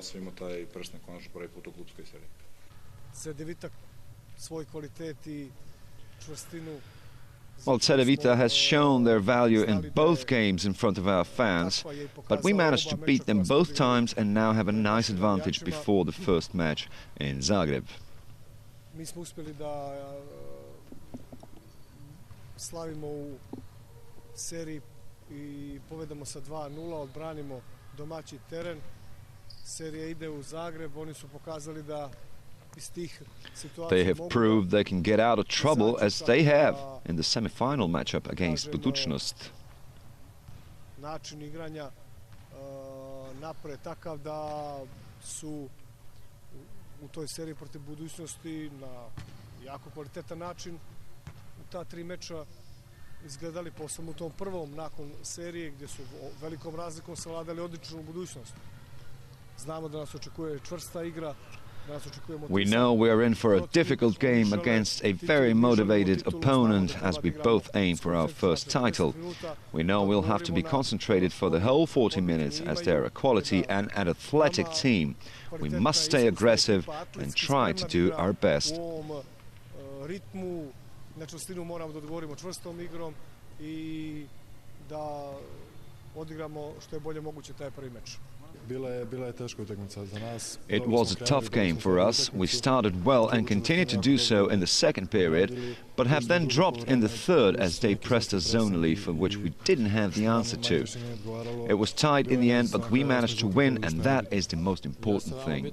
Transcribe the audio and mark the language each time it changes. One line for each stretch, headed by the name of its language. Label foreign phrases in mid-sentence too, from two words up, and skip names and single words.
English: Well, Cedevita has shown their value in both games in front of our fans, but we managed to beat them both times and now have a nice advantage before the first match in Zagreb.
Serbian: Mi smo uspjeli da slavimo u seriji i povedemo sa 2-0, odbranimo domaći teren. Serija ide u Zagreb, oni su pokazali da
English: They have proved they can get out of trouble, as they have in the semi-final matchup against Budućnost.
Serbian: Način igranja napred takav da su u toj seriji protiv Budućnosti na jako kvalitetan način u ta 3 meča izgledali, posebno u tom prvom nakon serije gdje su velikom razlikom savladali odličnu Budućnost. Znamo da nas očekuje čvrsta igra.
English: We know we are in for a difficult game against a very motivated opponent, as we both aim for our first title. We know we'll have to be concentrated for the whole 40 minutes, as they're a quality and an athletic team. We must stay aggressive and try to do our best.
Serbian: ritmu, na čvrstinu moramo da odgovorimo čvrstom igrom i da odigramo što je bolje moguće taj prvi meč.
English: It was a tough game for us. We started well and continued to do so in the second period, but have then dropped in the third as they pressed us zonally, for which we didn't have the answer to. It was tight in the end, but we managed to win, and that is the most important thing.